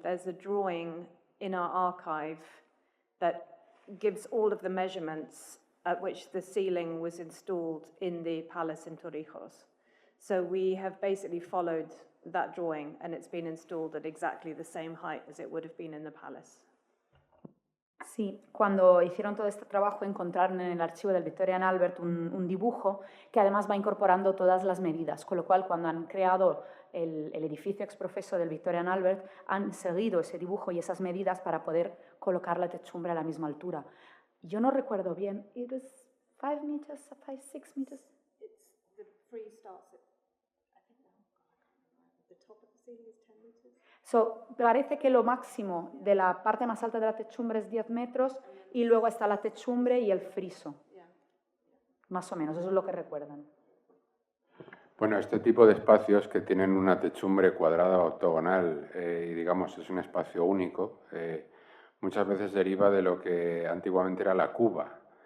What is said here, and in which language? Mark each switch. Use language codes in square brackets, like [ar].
[en] There's a drawing in our archive that gives all of the measurements at which the ceiling was installed in the palace in Torrijos. So we have basically followed that drawing, and it's been installed at exactly the same height as it would have been in the palace. [es] Sí, cuando hicieron todo este trabajo encontraron en el archivo del Victorian Albert un dibujo que además va incorporando todas las medidas, con lo cual cuando han creado el edificio ex profeso del Victorian Albert han seguido ese dibujo y esas medidas para poder colocar la techumbre a la misma altura. Yo no recuerdo bien, [en] it was 5 meters, 6 meters. The frieze starts at, I think, the top of the ceiling is 10 meters. [es] So, parece que lo máximo de la parte más alta de la techumbre es 10 metros y luego está la techumbre y el friso. Más o menos, eso es lo que recuerdan. Bueno, este tipo de espacios que tienen una techumbre cuadrada o octogonal y digamos es un espacio único, muchas veces deriva de lo que antiguamente era la cuba.